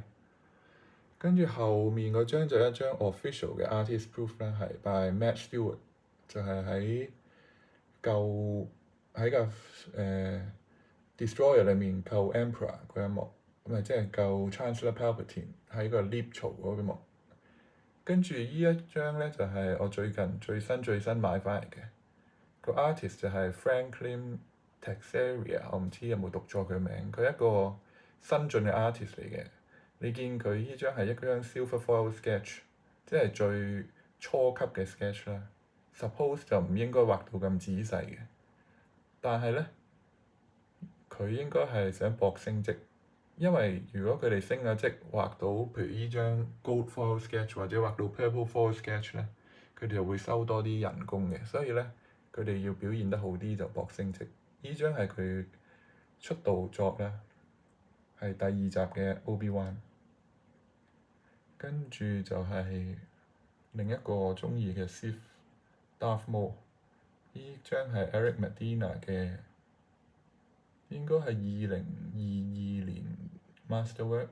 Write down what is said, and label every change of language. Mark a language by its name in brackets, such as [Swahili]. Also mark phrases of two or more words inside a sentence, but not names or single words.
[Cantonese] 跟住後面嗰張就一張 official 嘅 [English] artist proof [Cantonese] 啦，係 by Matt Stewart，就係喺個Destroyer 裏面救 Emperor 嗰一幕，咁咪即係救 Chancellor Palpatine 喺個 lift 槽嗰一幕。跟住呢一張咧就係我最近最新買翻嚟嘅，個 artist 就係 Franklin Texeira，我唔知有冇讀錯佢名，佢係一個新進嘅 artist 嚟嘅。你見佢呢張係一張 [English] silver foil sketch， [Cantonese] 即係最初級嘅 sketch 啦。Suppose 就唔應該畫到咁仔細嘅，但係咧佢應該係想搏升職，因為如果佢哋升咗職畫到譬如呢張 [English] gold foil sketch [Cantonese] 或者畫到 [English] purple foil sketch [Cantonese] 咧，佢哋就會收多啲人工嘅，所以咧佢哋要表現得好啲就搏升職。呢張係佢出道作啦，係第二集嘅 Obi-Wan。跟住就係另一個我鍾意嘅 Sith Darth Maul，呢張係 Eric Medina 嘅，應該係2022年 Masterwork。